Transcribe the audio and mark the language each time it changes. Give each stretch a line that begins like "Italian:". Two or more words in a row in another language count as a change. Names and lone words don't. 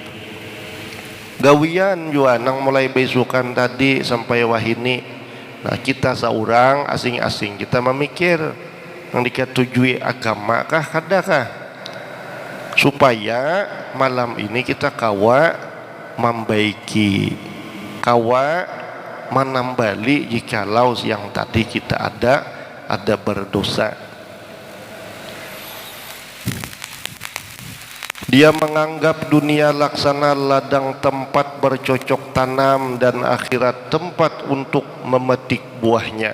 Banjar: Gawian juga nang mulai besukan tadi sampai wahini. Nah, kita seorang asing-asing kita memikir yang diketujui agama kah kadakah, supaya malam ini kita kawa membaiki, kawa menambali jikalau yang tadi kita ada berdosa.
Indonesian: Dia menganggap dunia laksana ladang tempat bercocok tanam dan akhirat tempat untuk memetik buahnya.